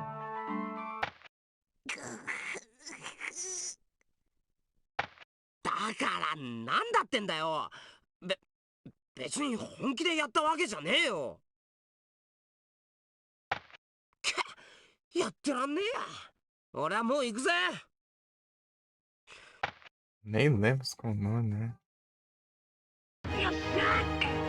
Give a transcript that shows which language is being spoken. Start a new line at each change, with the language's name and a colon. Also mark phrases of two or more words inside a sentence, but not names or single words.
Japanese: だからなんだってんだよ。別に本気でやったわけじゃねえよ。やってらんねえや。俺はもう行くぜ。
Portuguese: nem lembro os comandos, né?
Japanese: よっしゃ！